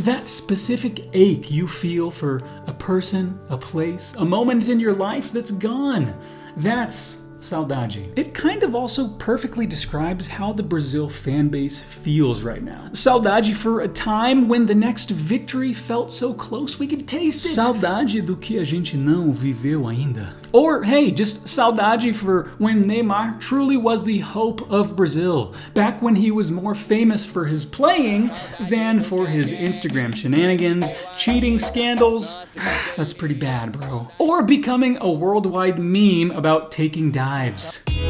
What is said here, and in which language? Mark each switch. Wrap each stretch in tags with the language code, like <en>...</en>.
<en>That specific ache you feel for a person, a place, a moment in your life that's gone. That's Saudade. It kind of also perfectly describes how the Brazil fan base feels right now. Saudade for a time when the next victory felt so close we could taste it.</en> <pt>Saudade do que a gente não viveu ainda.</pt> <en>Or hey, just saudade for when Neymar truly was the hope of Brazil, back when he was more famous for his playing than for his Instagram shenanigans, cheating scandals. That's pretty bad, bro. Or becoming a worldwide meme about taking dives.</en>